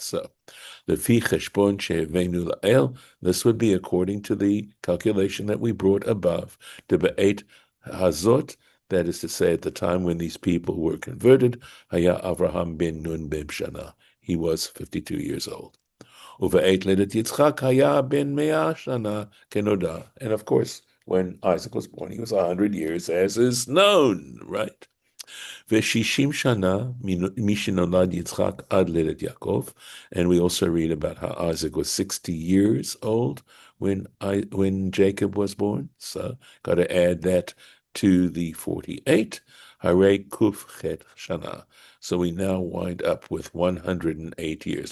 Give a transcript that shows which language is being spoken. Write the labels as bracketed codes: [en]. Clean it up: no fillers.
[en] So, [he] lefi cheshbon she'evenu la'el, [en] this would be according to the calculation that we brought above, the [he] be'et hazot, [en] that is to say, at the time when these people were converted, [he] haya Avraham ben Nun b'shana, [en] he was 52 years old. [he] ובעת לידת יצחק היה בן 100 שנה כנודע. [en] And of course, when Isaac was born, he was 100 years, as is known, right? [he] ו-60 שנה משנולד יצחק עד לידת יעקב. [en] And we also read about how Isaac was 60 years old when Jacob was born. So, got to add that to the 48. [he] Hare kuf chet shana. [en] So we now wind up with 108 years.